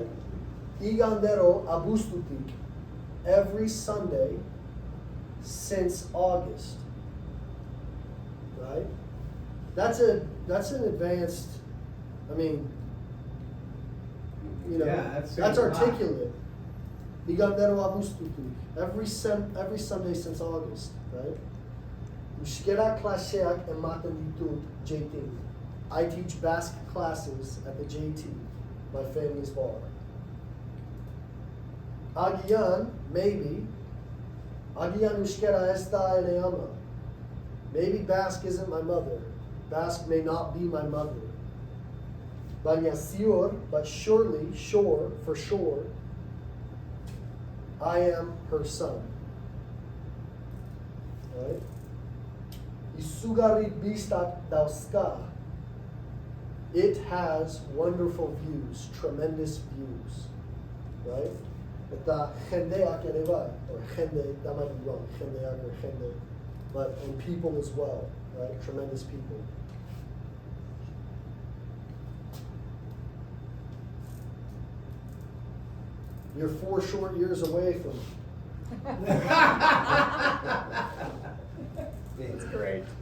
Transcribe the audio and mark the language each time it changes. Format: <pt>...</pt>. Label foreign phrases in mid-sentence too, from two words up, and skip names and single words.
<eu>Igandero abustutik,</eu> <en>every Sunday since August, right? That's an advanced, I mean, you know, Yeah, that's that's saying a lot. articulate.</en> <eu>Igandero abustutik,</eu> <en>every Sunday since August, right?</en> <eu>Euskara Klaseak ematen ditut JT.</eu> <en>I teach Basque classes at the JT, my family's bar.</en> <eu>Agian, maybe. Agian Euskara ez da ene ama.</eu> <en>Maybe Basque isn't my mother. Basque may not be my mother.</en> <eu>Baina ziur,</eu> <en>but surely, sure, for sure, I am her son. Right?</en> <eu>Izugarri bistak dauzka.</eu> <en>It has wonderful views, tremendous views, right?</en> <eu>Eta jendeak ere bai, or jende,</eu> <en>that might be wrong, jendeak or jende, but and people as well, right? Tremendous people. You're 4 short years away from That's great.</en>